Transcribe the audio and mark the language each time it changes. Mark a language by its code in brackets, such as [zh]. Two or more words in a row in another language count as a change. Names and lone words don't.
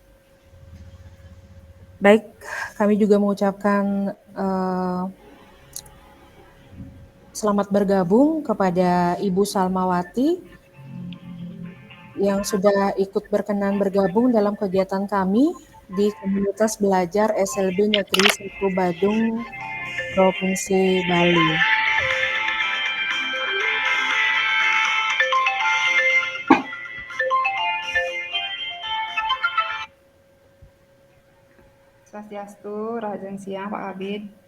[id] Baik, kami juga mengucapkan selamat bergabung kepada Ibu Salmawati yang sudah ikut berkenan bergabung dalam kegiatan kami di Komunitas Belajar SLB Negeri 1 Badung, Provinsi Bali. Swastiastu, Rahayu siang Pak Kabid.